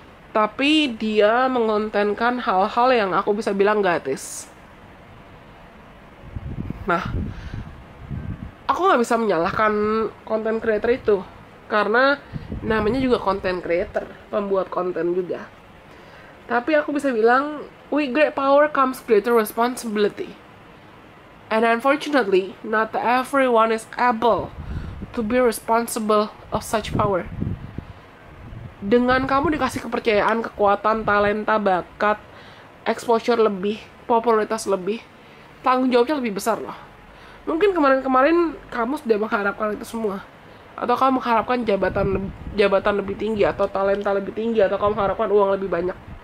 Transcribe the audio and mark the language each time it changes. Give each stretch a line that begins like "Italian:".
Indonesian: Tapi dia mengontenkan hal-hal yang aku bisa bilang gak etis. Nah, aku nggak bisa menyalahkan konten creator itu. Karena namanya juga content creator, pembuat konten juga. Tapi aku bisa bilang,
English: with great power comes greater responsibility. And unfortunately, not everyone is able to be responsible of such power.
Indonesian: Dengan kamu dikasih kepercayaan, kekuatan, talenta, bakat, exposure lebih, popularitas lebih, tanggung jawabnya lebih besar loh. Mungkin kemarin-kemarin kamu sudah mengharapkan itu semua. Atau kamu mengharapkan jabatan lebih tinggi, atau talenta lebih tinggi, atau kamu mengharapkan uang lebih banyak.